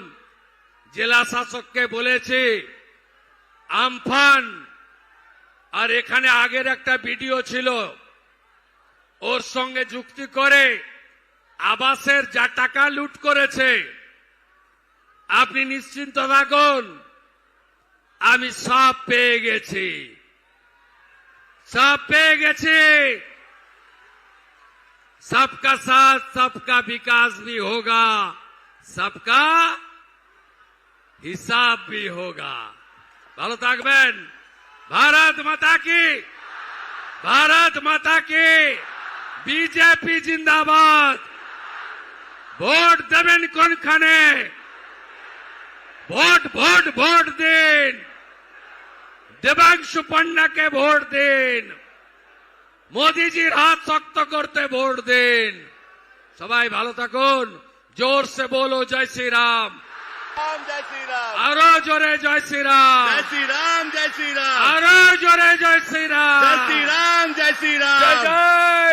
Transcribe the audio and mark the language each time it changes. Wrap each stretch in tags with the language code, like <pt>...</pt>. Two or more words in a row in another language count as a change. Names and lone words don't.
<bn>জেলা শাসককে বলেছি আমফান, আর এখানে আগের একটা ভিডিও ছিল, ওর সঙ্গে যুক্তি করে আবাসের যা টাকা লুট করেছে, আপনি নিশ্চিন্ত থাকুন, আমি সব পেয়ে গেছি, সব পেয়ে গেছি।</bn> <hi>सबका साथ सबका विकास भी होगा, सबका हिसाब भी होगा।</hi> <bn>ভালো থাকবেন।</bn> <hi>भारत माता की, भारत माता की, बीजेपी जिंदाबाद।</hi> <bn>ভোট দেবেন কোনখানে? ভোট ভোট ভোট দিন, দেবাংশু পান্ডাকে ভোট দিন, মোদিজির হাত শক্ত করতে ভোট দিন। সবাই ভালো থাকুন।</bn> <hi>ज़ोर से बोलो जय श्री राम। जय श्री राम।</hi> <bn>আরো জোরে জয় শ্রী রাম।</bn> <hi>जय श्री राम। जय श्री राम।</hi> <bn>আরো জোরে জয় শ্রী রাম।</bn> <hi>जय श्री राम। जय श्री राम।</hi> <bn>জয় জয়</bn>